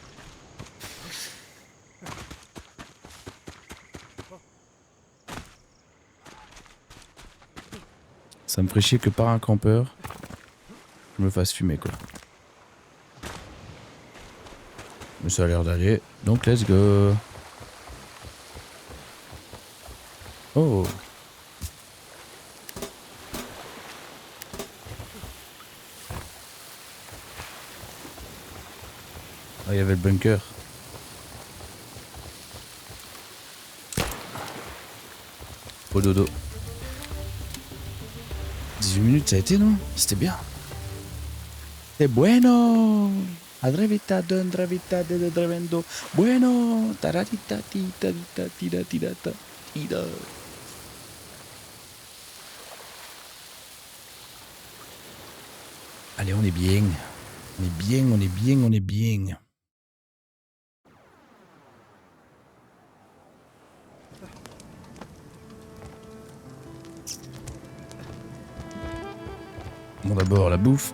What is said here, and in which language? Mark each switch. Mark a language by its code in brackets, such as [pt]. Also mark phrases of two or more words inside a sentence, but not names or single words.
[fr] Ça me ferait chier que par un campeur, je me fasse fumer quoi. Mais ça a l'air d'aller, donc [en] let's go. [fr] Oh. Ah, il y avait le bunker. Au dodo. 18 minutes, ça a été, non? C'était bien. C'est bueno. Adrevita de drevendo. Bueno. Taratita tita tita tira tirata. Tira. Allez, on est bien. On est bien, on est bien, on est bien. Bon, d'abord la bouffe.